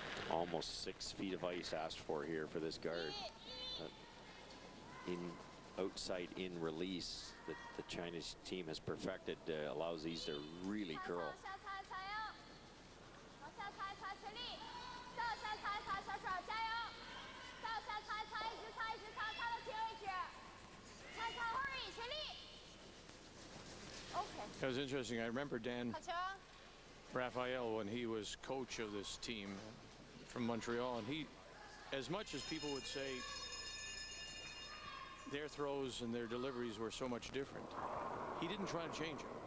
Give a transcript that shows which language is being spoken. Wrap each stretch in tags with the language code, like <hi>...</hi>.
<en>Almost 6 feet of ice asked for here for this guard. Outside in release that the Chinese team has perfected allows these to really curl.</en> <zh>下擦一擦哟，往下擦一擦，全力，上下擦一擦，小手加油，上下擦一擦，一直擦，一直擦，擦到停为止，擦擦</zh> <en>hurry，</en> <zh>全力。</zh> <en>OK。 That was interesting. I remember Dan</en> <zh>好球。</zh> <en>Raphael when he was coach of this team from Montreal, and he, as much as people would say their throws and their deliveries were so much different, he didn't try to change it.</en>